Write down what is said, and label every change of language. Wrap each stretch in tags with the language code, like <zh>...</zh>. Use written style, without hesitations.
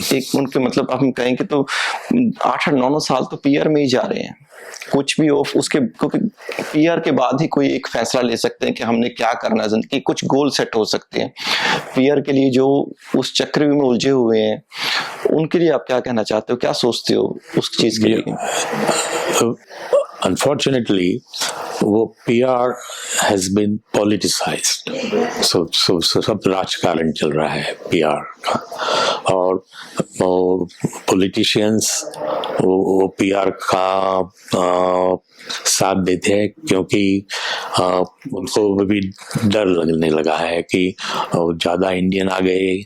<hi>एक उनके मतलब हम कहेंगे तो 8-9 साल तो पीआर में ही जा रहे हैं। कुछ भी ऑफ उसके, क्योंकि पीआर के बाद ही कोई एक फैसला ले सकते हैं कि हमने क्या करना है जिंदगी, कुछ गोल सेट हो सकते हैं। पीआर के लिए जो उस चक्रव्यूह में उलझे हुए हैं, उनके लिए आप क्या कहना चाहते हो, क्या सोचते हो उस चीज के लिए?</hi> <en>Unfortunately, वो PR has been politicized.</en> <hi>So सब राजकारण चल रहा है PR का, और पॉलिटिशियंस वो PR का साथ देते हैं क्योंकि उनको भी डर लगने लगा है कि ज्यादा इंडियन आ गए।</hi>